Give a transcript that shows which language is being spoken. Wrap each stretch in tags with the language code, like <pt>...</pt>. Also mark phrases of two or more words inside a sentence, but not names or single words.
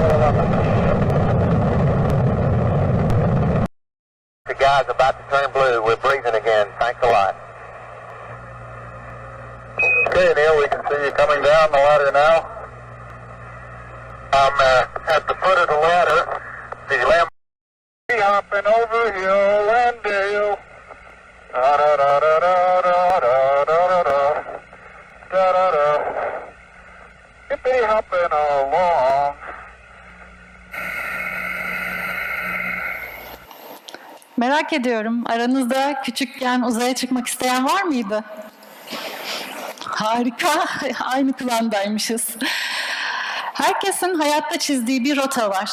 <en>The guy's about to turn blue. We're breathing again. Thanks a lot. Okay, Neil, we can see you coming down the ladder now. I'm at the foot of the ladder. The lamp hopping over hill and dale. Da da da da da da da da da da da da. Hippity hopping along.</en> <tr>Merak ediyorum, aranızda küçükken uzaya çıkmak isteyen var mıydı? Harika, aynı klandaymışız. Herkesin hayatta çizdiği bir rota var.</tr>